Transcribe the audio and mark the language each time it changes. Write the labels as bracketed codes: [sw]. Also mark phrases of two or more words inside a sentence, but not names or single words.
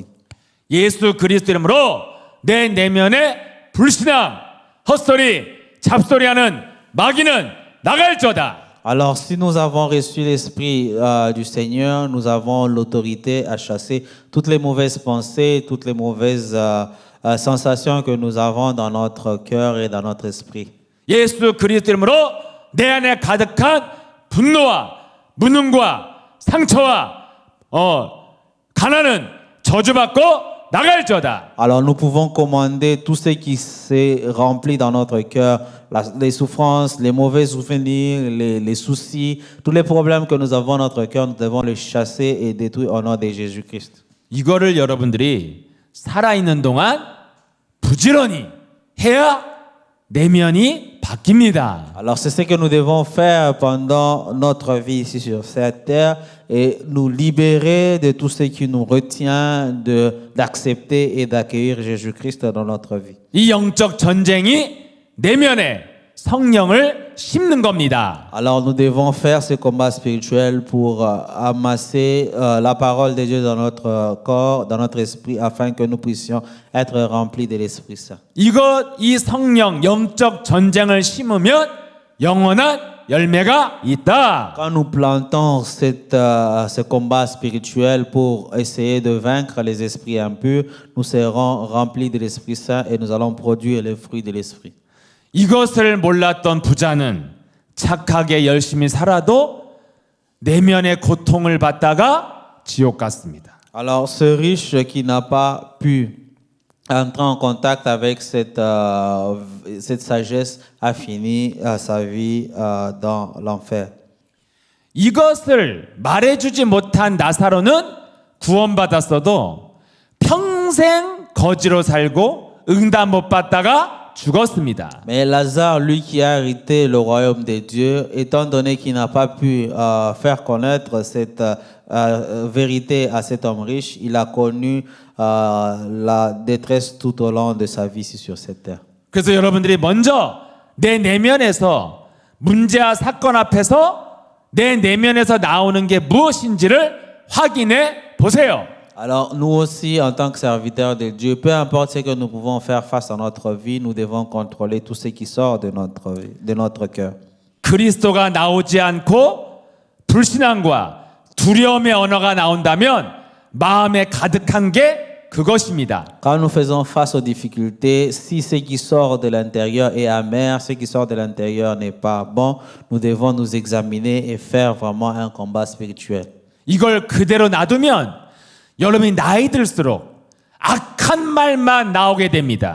[ko] 예수 그리스도 이름으로 내 내면에 불신앙, 헛소리, 잡소리하는 마귀는 나갈지어다. [fr] Alors, si nous avons reçu l'Esprit du Seigneur, nous avons l'autorité à chasser toutes les mauvaises pensées, toutes les mauvaises sensations que nous avons dans notre cœur et dans notre esprit. [ko] 예수 그리스도 이름으로 내 안에 가득한 분노와 무능과 상처와 가난은 저주받고 나갈지어다. [fr] Alors nous pouvons commander tout ce qui s'est rempli dans notre cœur, les souffrances, les mauvais souvenirs, les soucis, tous les problèmes que nous avons dans notre cœur, nous devons les chasser et détruire au nom de Jésus-Christ. [ko] 이거를 여러분들이 살아있는 동안 부지런히 해야 내면이 바뀝니다. [fr] Alors c'est ce que nous devons faire pendant notre vie ici sur cette terre et nous libérer de tout ce qui nous retient d'accepter et d'accueillir Jésus-Christ dans notre vie. [ko] 이 영적 전쟁이 내면에 성령을 심는 겁니다. [fr] Alors nous devons faire ce combat spirituel pour amasser la parole de Dieu dans notre corps, dans notre esprit, afin que nous puissions être remplis de l'Esprit Saint. [ko] 이 성령 영적 전쟁을 심으면 영원한 열매가 있다. [fr] Quand nous plantons ce combat spirituel pour essayer de vaincre les esprits impurs, nous serons remplis de l'Esprit Saint et nous allons produire les fruits de l'Esprit. [ko] 이것을 몰랐던 부자는 착하게 열심히 살아도 내면의 고통을 받다가 지옥 갔습니다. [fr] Alors ce riche qui n'a pas pu entrer en contact avec cette sagesse a fini sa vie dans l'enfer. [ko] 이것을 말해주지 못한 나사로는 구원받았어도 평생 거지로 살고 응답 못 받다가 죽었습니다. [fr] Mais Lazare, lui qui a hérité le royaume de Dieu, étant donné qu'il n'a pas pu faire connaître cette vérité à cet homme riche, il a connu la détresse tout au long de sa vie ici sur cette terre. [ko] 그래서 여러분들이 먼저 내 내면에서 문제와 사건 앞에서 내 내면에서 나오는 게 무엇인지를 확인해 보세요. [fr] Alors nous aussi, en tant que serviteurs de Dieu, peu importe ce que nous pouvons faire face à notre vie, nous devons contrôler tout ce qui sort de notre cœur. [ko] 그리스도가 나오지 않고 불신앙과 두려움의 언어가 나온다면 마음에 가득한 게 그것입니다. [fr] Quand nous faisons face aux difficultés, si ce qui sort de l'intérieur est amer, ce qui sort de l'intérieur n'est pas bon, nous devons nous examiner et faire vraiment un combat spirituel. [ko] 이걸 그대로 놔두면 여러분이 나이 들수록 악한 말만 나오게 됩니다.